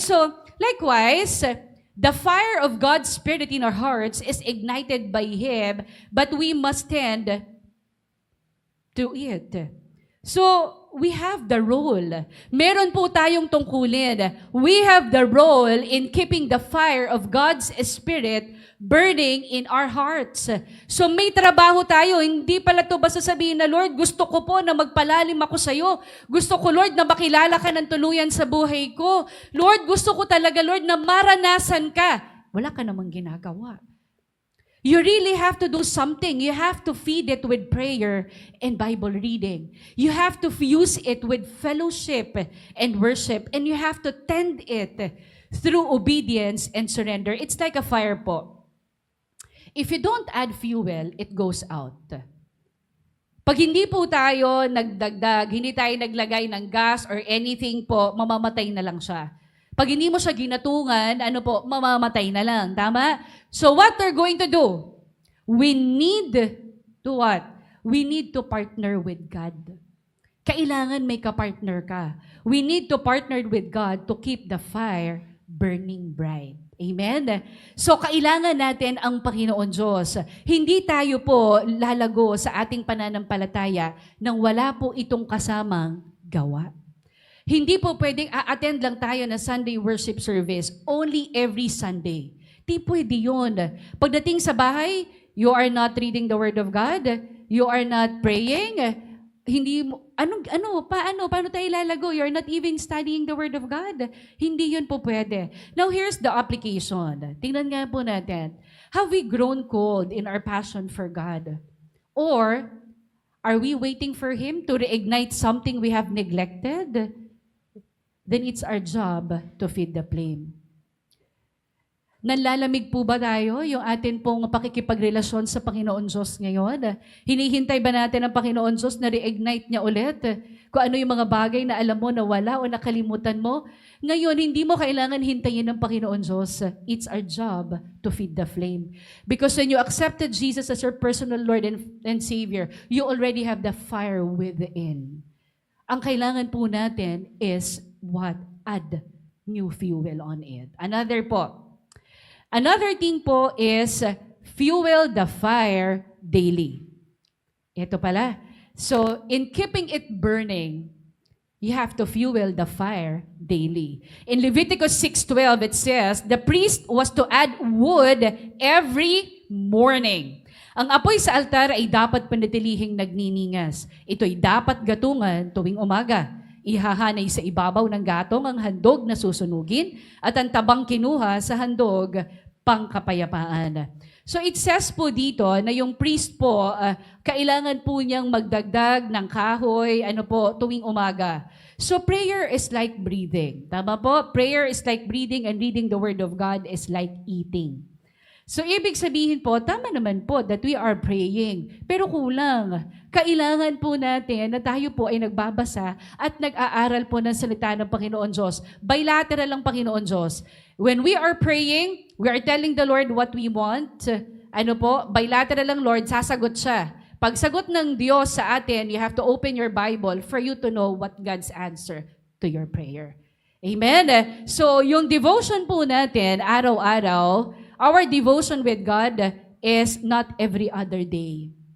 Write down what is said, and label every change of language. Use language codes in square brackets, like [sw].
[en] So, likewise, the fire of God's Spirit in our hearts is ignited by Him, but we must tend to it. So, we have the role. [tl] Meron po tayong tungkulin. [en] We have the role in keeping the fire of God's Spirit burning in our hearts. [tl] So may trabaho tayo. Hindi pala to basta sabihin na, Lord, gusto ko po na magpalalim ako sa iyo. Gusto ko, Lord, na makilala ka ng tuluyan sa buhay ko. Lord, gusto ko talaga, Lord, na maranasan ka. Wala ka namang ginagawa. [en] You really have to do something. You have to feed it with prayer and Bible reading. You have to fuse it with fellowship and worship. And you have to tend it through obedience and surrender. It's like a fire po. If you don't add fuel, it goes out. [tl] Pag hindi po tayo nagdagdag, hindi tayo naglagay ng gas or anything po, mamamatay na lang siya. Pag hindi mo siya ginatungan, mamamatay na lang. Tama? [en] So what we're going to do? We need to what? We need to partner with God. [tl] Kailangan may kapartner ka. [en] We need to partner with God to keep the fire burning bright. Amen? [tl] So, kailangan natin ang Panginoon Diyos. Hindi tayo po lalago sa ating pananampalataya nang wala po itong kasamang gawa. Hindi po pwedeng a-attend lang tayo na [en] Sunday worship service only every Sunday. [tl] Di pwede yun. Pagdating sa bahay, [en] you are not reading the Word of God, you are not praying, [tl] hindi mo, paano tayo lalago? [en] You're not even studying the Word of God. [tl] Hindi yun po pwede. [en] Now, here's the application. [tl] Tingnan nga po natin. [en] Have we grown cold in our passion for God? Or, are we waiting for Him to reignite something we have neglected? Then it's our job to feed the flame. [tl] Nanlalamig po ba tayo yung atin pong pakikipagrelasyon sa Panginoon Diyos ngayon? Hinihintay ba natin ang Panginoon Diyos na reignite niya ulit? Kung ano yung mga bagay na alam mo na wala o nakalimutan mo? Ngayon, hindi mo kailangan hintayin ng Panginoon Diyos. [en] It's our job to feed the flame. Because when you accepted Jesus as your personal Lord and Savior, you already have the fire within. [tl] Ang kailangan po natin [en] is what? Add new fuel on it. Another thing po is fuel the fire daily. [tl] Ito pala. [en] So, in keeping it burning, you have to fuel the fire daily. In Leviticus 6:12, it says, the priest was to add wood every morning. [tl] Ang apoy sa altar ay dapat panatilihing nagniningas. Ito'y dapat gatungan tuwing umaga. Ihahanay sa ibabaw ng gatong ang handog na susunugin at ang tabang kinuha sa handog pangkapayapaan. So it says po dito na yung priest po, kailangan po niyang magdagdag ng kahoy tuwing umaga. [en] So prayer is like breathing. [tl] Tama po? [en] Prayer is like breathing and reading the Word of God is like eating. [tl] So ibig sabihin po, tama naman po [en] that we are praying. [tl] Pero kulang. Kailangan po natin na tayo po ay nagbabasa at nag-aaral po ng salita ng Panginoon Diyos. Bilateral ang Panginoon Diyos. [en] When we are praying, we are telling the Lord what we want. [tl] Bilateral lang, Lord, sasagot siya. Pag sagot ng Diyos sa atin, [en] you have to open your Bible for you to know what God's answer to your prayer. Amen? So, [tl] yung devotion po natin, araw-araw, [en] our devotion with God is not every other day.